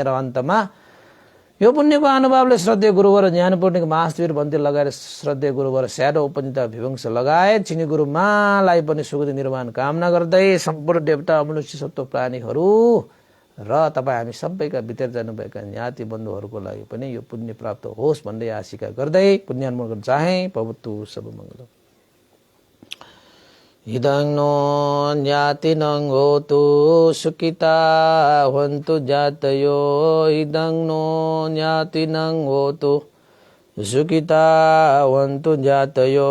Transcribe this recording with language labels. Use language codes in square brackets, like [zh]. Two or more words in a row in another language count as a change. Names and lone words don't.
[ne] र अन्तमा यो पुण्यको अनुभावले श्रद्धेय गुरुवर ज्ञानपूर्णिक महावीर भन्ते लगाएर श्रद्धेय गुरुवर स्याडो उपनिता विवंश लगायत चिनी गुरुमालाई पनि सुखदी निर्वाण कामना गर्दै सम्पूर्ण देवता मनुष्य सत्व प्राणीहरू र तपाईँ हामी सबैका भित्र जानुभएका ज्ञाति बन्धुहरूको लागि पनि यो पुण्य प्राप्त होस् भन्दै आशिका गर्दै पुण्यानुमोदन गर्न चाहे। [pi] भवतु सर्वमङ्गलम्। इदं नो ज्ञातिनं होतु सुखिता हन्तु जातयो। इदं नो ज्ञातिनं होतु सुखिता हन्तु जातयो।